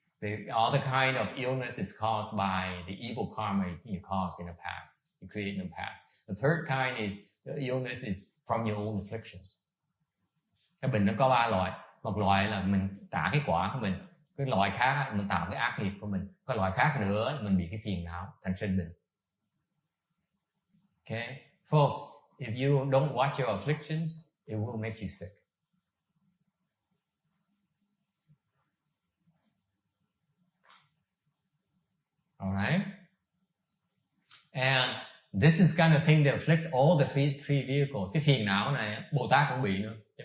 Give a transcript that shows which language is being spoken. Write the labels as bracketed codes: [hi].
[en] The other kind of illness is caused by the evil karma you caused in the past, you created in the past. The third kind is the illness is from your own afflictions. [vi] Cái bệnh nó có 3 loại. Một loại là mình trả cái quả của mình. Cái loại khác mình tạo cái ác nghiệp của mình. Cái loại khác nữa mình bị cái phiền não thành sinh bệnh. [en] Okay, folks, if you don't watch your afflictions, it will make you sick. All right, and this is kind of thing that afflict all the three vehicles. [vi] Cái phiền não này Bồ Tát cũng bị nữa.